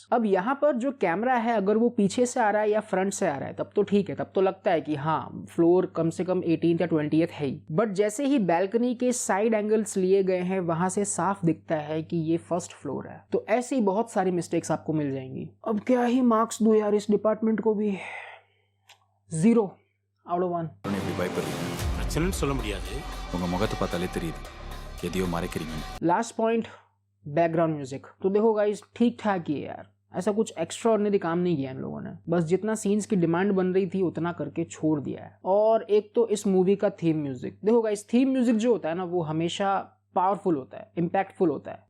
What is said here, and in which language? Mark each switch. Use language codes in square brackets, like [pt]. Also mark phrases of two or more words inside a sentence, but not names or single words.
[hi] अब यहाँ पर जो कैमरा है अगर वो पीछे से आ रहा है या फ्रंट से आ रहा है तब तो ठीक है, तब तो लगता है कि हाँ फ्लोर कम से कम 18th या 20th है ही, बट जैसे ही बैल्कनी के [en] side angles [hi] लिए गए हैं वहां से साफ दिखता है कि ये फर्स्ट फ्लोर है। तो ऐसी बहुत सारी मिस्टेक्स आपको मिल जाएंगी। अब क्या ही मार्क्स दूं यार इस डिपार्टमेंट को भी। [en] 0 out of 1। [ta] இப்படி பயப்படுறீங்க? பிரச்சனைன்னு சொல்ல முடியாது, உங்கள் முகத்தை பார்த்தாலே தெரியுது எதையோ மறைக்கிறீங்க। [en] last point, background music. [hi] तो देखो गाइस ठीक ठाक ही है यार, ऐसा कुछ [en] extra ordinary [hi] काम नहीं किया इन लोगों ने, बस जितना सीन्स की डिमांड बन रही थी उतना करके छोड़ दिया है। और एक तो इस मूवी का [en] theme music [hi] देखो गाइस, [en] theme music [hi] जो होता है ना वो हमेशा पावरफुल होता है, इम्पैक्टफुल होता है।